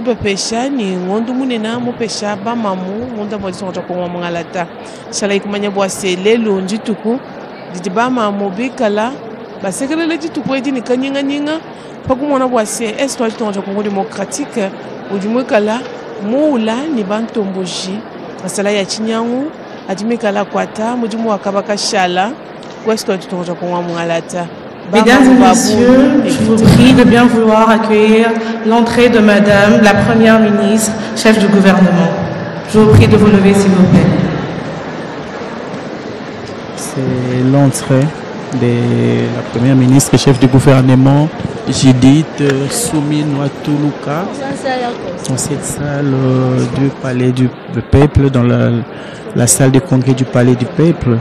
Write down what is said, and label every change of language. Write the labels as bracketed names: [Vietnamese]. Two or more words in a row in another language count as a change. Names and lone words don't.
[Luba-Lulua] bapesha ni ngondu munena mopesha bamamu munda molotonga Congo mungalata shala ikumanya bwase lelo njituku jiji bamamu bikala basekelela jitu ko ejini kanyinga nyinga pakumona bwase est molotonga Congo démocratique ujumwekala muula ni bantomboji asala ya chinyangu adimikala kwata mujimu wakabaka shala kwest molotonga Congo mungalata. [French] Mesdames et messieurs, je vous prie de bien vouloir accueillir l'entrée de Madame la Première ministre, chef du gouvernement. Je vous prie de vous lever, s'il vous plaît. C'est l'entrée de la Première ministre, chef du gouvernement, Judith Sumino Tuluka, dans cette salle du Palais du Peuple, dans la salle de congrès du Palais du Peuple.